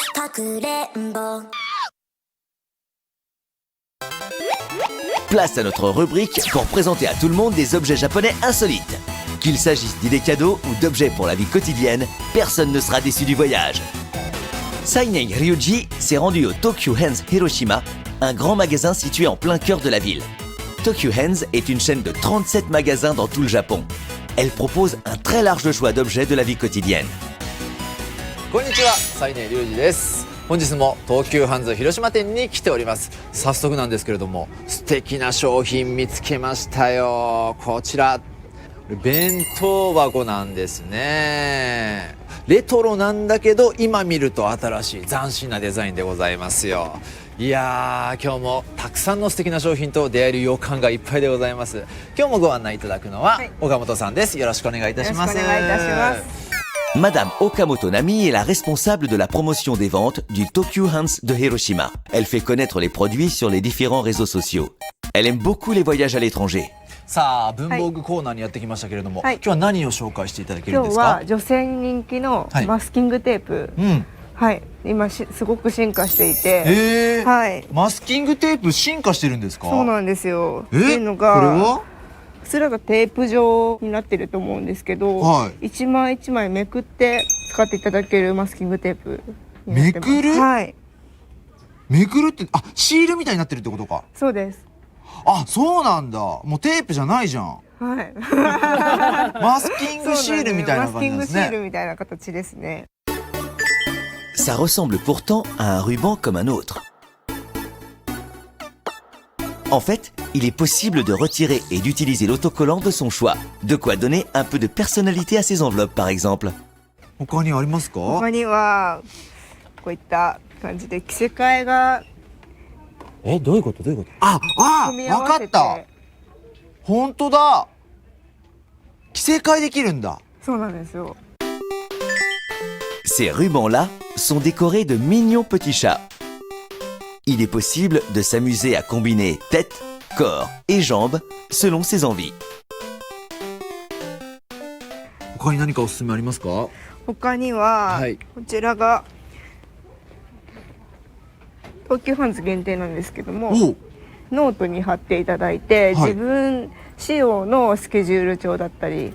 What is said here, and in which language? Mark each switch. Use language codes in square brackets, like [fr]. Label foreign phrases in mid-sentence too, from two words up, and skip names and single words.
[ja] くれんぼ [fr] Place à notre rubrique pour présenter à tout le monde des objets japonais insolites. Qu'il s'agisse d'idées cadeaux ou d'objets pour la vie quotidienne, personne ne sera déçu du voyage. Sainei Ryuji s'est rendu au Tokyu Hands Hiroshima, un grand magasin situé en plein cœur de la ville. Tokyu Hands est une chaîne de 37 magasins dans tout le Japon. Elle propose un très large choix d'objets de la vie quotidienne. [ja] こんにちは、西根隆二です。本日も東急ハンズ広島店に来ております。早速なんですけれども、素敵な商品見つけましたよ。こちら弁当箱なんですね。レトロなんだけど今見ると新しい斬新なデザインでございますよ。いやー、今日もたくさんの素敵な商品と出会える予感がいっぱいでございます。今日もご案内いただくのは、岡本さんです。よろしくお願いいたします。よろしくお願いいたします。 [fr] Madame Okamoto Nami est la responsable de la promotion des ventes du Tokyu Hands de Hiroshima. Elle fait connaître les produits sur les différents réseaux sociaux. Elle aime beaucoup les voyages à l'étranger. [ja] さあ、文房具コーナーにやってきましたけれども、はい、今日は何を紹介していただけるん今日ですか？は女性に人気のマスキングテープ、はい、今すごく進化していて、はい、マスキングテープ進化してるんですか？そうなんですよ。っていうのが、これは普通がテープ状になってると思うんですけど、はい、一枚一枚めくって使っていただけるマスキングテープになってます。めくる？はい。めくるって、あ、シールみたいになってるってことか。そうです。あ、そうなんだ。もうテープじゃないじゃん。はい。マスキングシールみたいな感じですね。マスキングシールみたいな形ですね。 [fr] Ça ressemble pourtant à un ruban comme un autre. En fait, il est possible de retirer et d'utiliser l'autocollant de son choix. De quoi donner un peu de personnalité à ses enveloppes, par exemple. [ja] 他にありますか？他にはこういった感じで着せ替えが。どういうこと？どういうこと？わかった。本当だ。着せ替えできるんだ。そうなんですよ。 [fr] Ces rubans-là sont décorés de mignons petits chats. Il est possible de s'amuser à combiner tête, corps et jambes selon ses envies. [ja] 他に何かおすすめありますか？他には、はい、こちらが東急ハンズ限定なんですけども、ノートに貼っていただいて、はい、自分仕様のスケジュール帳だったり、